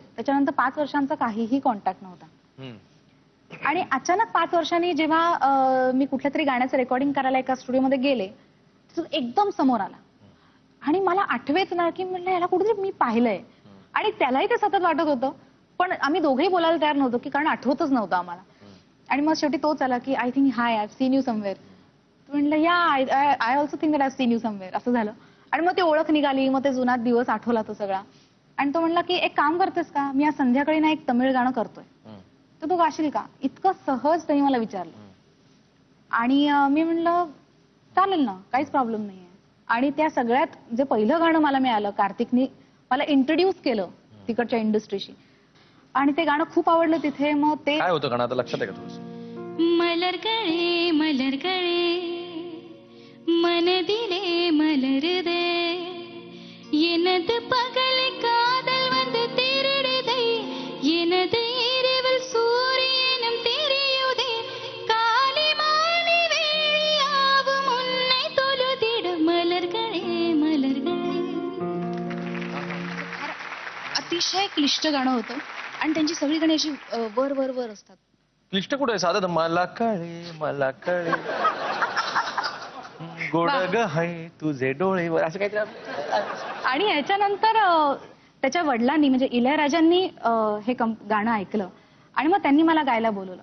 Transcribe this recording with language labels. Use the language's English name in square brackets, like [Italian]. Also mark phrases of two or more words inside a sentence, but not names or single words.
[Marathi] त्याच्यानंतर 5 वर्षांचा काहीही कॉन्टॅक्ट नव्हता. आणि अचानक 5 वर्षांनी जेव्हा मी कुठल्या तरी गाण्याचं रेकॉर्डिंग करायला एका स्टुडिओमध्ये गेले, तो एकदम समोर आला आणि मला आठवेच ना की म्हणलं याला कुठेतरी मी पाहिलंय, आणि त्यालाही ते सतत वाटत होतं, पण आम्ही दोघेही बोलायला तयार नव्हतो की कारण आठवतच नव्हतं आम्हाला. आणि मग शेवटी तोच आला की [English] I think hi I have seen you somewhere. [Marathi] म्हणलं या [English] I also think that I have seen you somewhere, [Marathi] असं झालं. आणि मग ती ओळख निघाली, मग ते जुना दिवस आठवला तो सगळा. आणि तो म्हणला की एक काम करतेस का, मी आज संध्याकाळी ना एक तमिळ गाणं करतोय, तर तू गाशील का? इतकं सहज त्यांनी मला विचारलं. आणि मी म्हणलं चालेल ना, काहीच प्रॉब्लेम नाहीये. आणि त्या सगळ्यात जे पहिलं गाणं मला मिळालं, कार्तिकनी मला इंट्रोड्यूस केलं तिकडच्या इंडस्ट्रीशी, आणि ते गाणं खूप आवडलं तिथे. मग ते काय होतं गाणं आता लक्षात आहे का तुझं? [Tamil] மலர்களே மலர்களே மனதிலே மலருதே எனது பகல் காதல் வந்து திருடுதே எனது இரவில் சூரியனும் தெரியுதே காலை மாலை வேளையாவும் உன்னை தொழுதிட மலர்களே மலர்களே. [Marathi] अतिशय क्लिष्ट गाणं होतं आणि त्यांची सगळी गाणी अशी वर वर वर असतात. क्लिष्ट कुठे आहे? साधं मला कळे गोड ग हाय तुझे डोळेवर, असं काहीतरी. आणि याच्यानंतर त्याच्या वडिलांनी म्हणजे इलैयाराजांनी हे गाणं ऐकलं आणि मग त्यांनी मला गायला बोलवलं.